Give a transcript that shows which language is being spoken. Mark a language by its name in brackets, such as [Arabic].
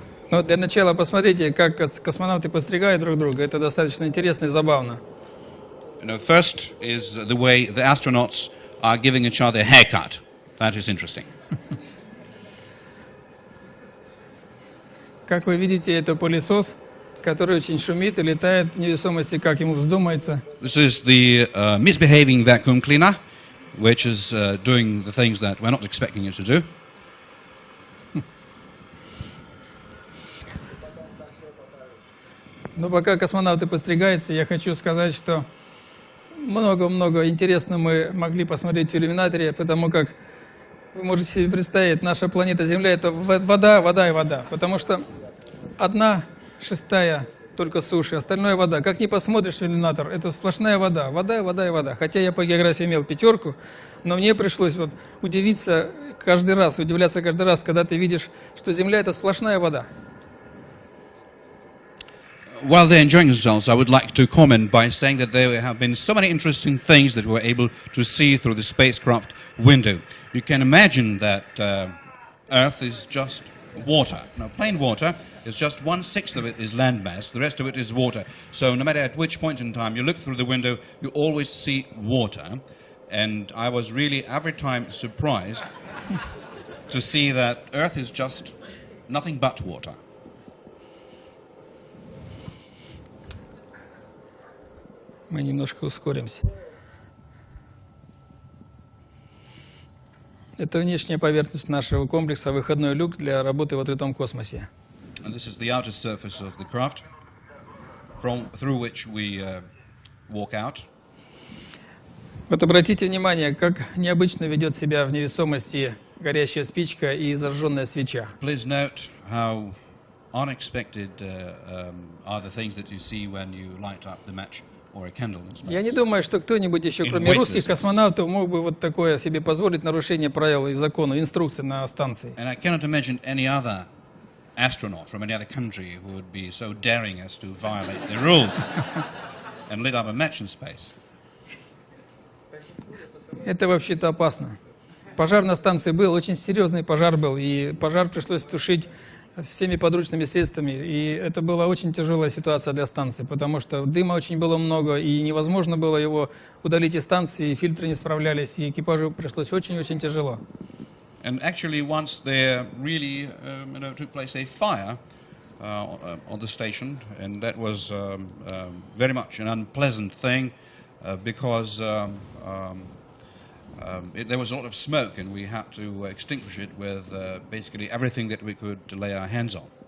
[Russian] Ну, для начала посмотрите, как космонавты подстригают друг друга. Это достаточно интересно и забавно. [English] First is the way the astronauts are giving each other a haircut. That is interesting. [Russian] Как вы видите, это пылесос, который очень шумит и летает в невесомости, как ему вздумается. [English] This is the misbehaving vacuum cleaner, which is doing the things that we're not expecting it to do. [Russian] Но пока космонавты подстригаются, я хочу сказать, что много-много интересного мы могли посмотреть в иллюминаторе, потому как вы можете себе представить, наша планета Земля — это вода, вода и вода, потому что 1/6 только суши, остальное вода. Как ни посмотришь в иллюминатор, это сплошная вода, вода, вода и вода. Хотя я по географии имел 5, но мне пришлось удивляться каждый раз, когда ты видишь, что Земля — это сплошная вода. [English] While they're enjoying themselves, I would like to comment by saying that there have been so many interesting things that we were able to see through the spacecraft window. You can imagine that Earth is just water. Now, plain water is just 1/6 of it is landmass, the rest of it is water. So no matter at which point in time you look through the window, you always see water. And I was really every time surprised to see that Earth is just nothing but water. [Russian] Мы немножко ускоримся. Это внешняя поверхность нашего комплекса, выходной люк для работы в открытом космосе. [English] And this is the outer surface of the craft, through which we walk out. [Russian] Вот обратите внимание, как необычно ведет себя в невесомости горящая спичка и зажженная свеча. [English] Please note how unexpected are the things that you see when you light up the match or a candle in space. [Russian] Я не думаю, что кто-нибудь еще, кроме русских космонавтов, мог бы вот такое себе позволить, нарушение правил и закона, инструкций на станции. [English] And I cannot imagine any other astronaut from any other country who would be so daring as to violate the rules and lit up a match in space. [Russian] Это вообще-то опасно. Пожар на станции был, очень серьезный пожар был, и пожар пришлось тушить всеми подручными средствами, и это была очень тяжелая ситуация для станции, потому что дыма очень было много, и невозможно было его удалить из станции, и фильтры не справлялись, и экипажу пришлось очень-очень тяжело. [English] And actually, once there really took place a fire on the station, and that was very much an unpleasant thing because there was a lot of smoke, and we had to extinguish it with basically everything that we could lay our hands on.